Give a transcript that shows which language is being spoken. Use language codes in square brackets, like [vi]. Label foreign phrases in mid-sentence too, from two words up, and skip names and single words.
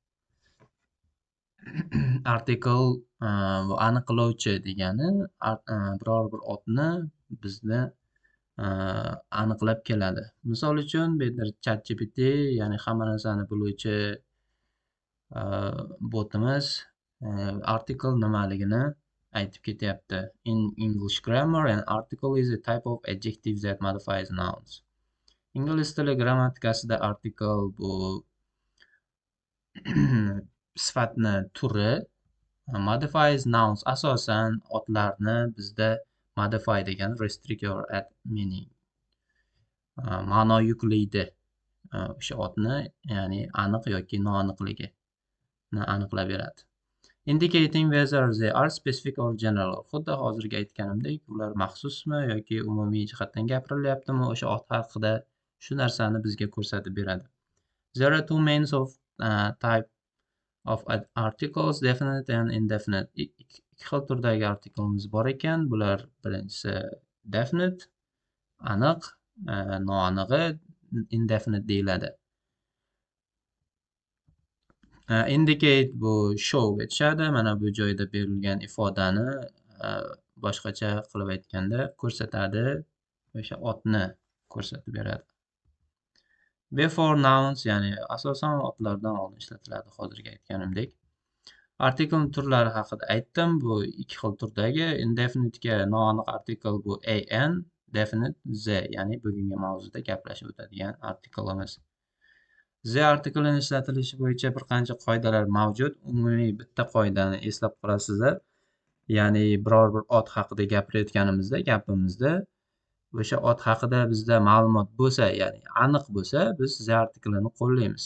[uz] Artikel bu aniqlovchi degani biror bir otni bizni aniqlab keladi. Misol uchun bu yerda ChatGPT, ya'ni hamma narsani biluvchi botimiz article nimaligini aytib ketyapti. [en] In English grammar, an article is a type of adjective that modifies nouns. [uz] Ingliz tili grammatikasida article bu sifatni turi, [en] modifies nouns [uz] asosan otlarni bizda modify degan [en] restrict or add meaning [uz] ma'no yuklaydi. O'sha otni, ya'ni aniq yoki noaniqligini aniqlab beradi. [en] Indicating whether they are specific or general. [uz] Xuddi hozirgi aytganimdek, ular maxsusmi yoki umumiy jihatdan gapirilyaptimi, o'sha ot haqida shu narsani bizga ko'rsatib beradi. [en] There are two main type of articles, definite and indefinite. [uz] Ikki xil turdagi artiklimiz bor ekan. Bular birinchisi definite, aniq, noanig'i indefinite deyiladi. Indicate bu showga tushadi. Mana bu joyda berilgan ifodani boshqacha qilib aytganda ko'rsatadi. O'sha otni ko'rsatib beradi. [en] Before nouns, [uz] ya'ni asosan otlardan oldin ishlatiladi, hozirgi aytganimdek. Artikelning turlari haqida aytdim. Bu ikki xil turdagi. Indefinite'ga noaniq artikel bu an, definite the, ya'ni bugungi mavzuda gaplashib o'tadigan artikelimiz. The artikelning ishlatilishi bo'yicha bir qancha qoidalar mavjud. Umumiy bitta qoidani eslab qolasizlar. Ya'ni biror bir ot haqida gapirayotganimizda, gapimizda o'sha ot haqida bizda ma'lumot bo'lsa, ya'ni aniq bo'lsa, biz the artikelini qo'llaymiz.